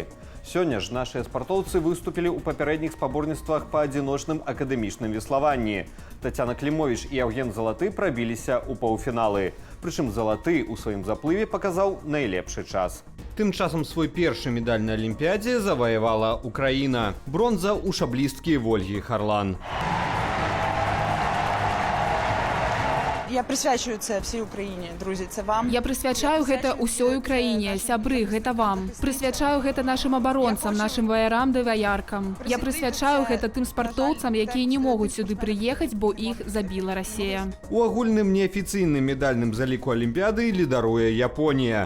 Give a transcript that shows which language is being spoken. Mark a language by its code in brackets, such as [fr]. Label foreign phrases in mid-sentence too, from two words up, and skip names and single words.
[be] Сёння ж нашыя спартоўцы выступілі ў папярэдніх спаборніцтвах па адзіночным акадэмічным веславанні. Тацяна Клімовіч і Яўген Залаты прабіліся ў паўфіналы. Прычым Залаты ў сваім заплыве паказаў найлепшы час. Тым часам свой першы медаль на алімпіядзе заваявала Украіна. Бронза ў шаблісткі Вольгі Харлан. [uk] Я присвячую це всій Україні, друзі, це вам. [be] Я присвячаю гэта ўсёй Украіне, сябры, гэта вам. Присвячаю гэта нашым абаронцам, нашым ваярам ды ваяркам. Я присвячаю гэта тым спартоўцам, якія не могуць сюды прыехаць, бо іх забіла Расія. У агульным неафіцыйным медальным заліку Алімпіяды лідаруе Японія.